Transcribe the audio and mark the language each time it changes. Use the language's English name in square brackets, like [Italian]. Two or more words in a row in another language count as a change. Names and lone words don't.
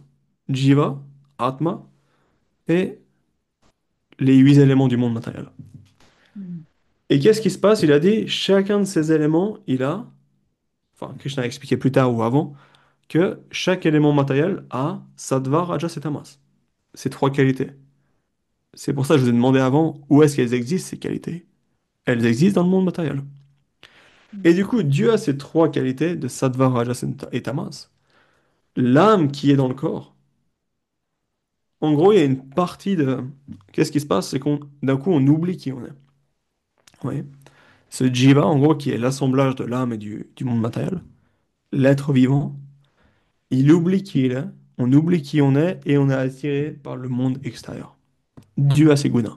[French] Jiva, Atma, et les huit éléments du monde matériel. Mm. Et qu'est-ce qui se passe? Il a dit, chacun de ces éléments, enfin, Krishna a expliqué plus tard ou avant, que chaque élément matériel a sattva, rajas et tamas. Ces trois qualités. C'est pour ça que je vous ai demandé avant, où est-ce qu'elles existent, ces qualités? Elles existent dans le monde matériel. Et du coup, Dieu a ces trois qualités de sattva, rajas et tamas. L'âme qui est dans le corps, en gros, il y a une partie de... Qu'est-ce qui se passe? C'est qu'on, d'un coup, on oublie qui on est. Oui. Ce jiva, en gros, qui est l'assemblage de l'âme et du monde matériel, l'être vivant, il oublie qui il est, on oublie qui on est et on est attiré par le monde extérieur, dû à ses gunas.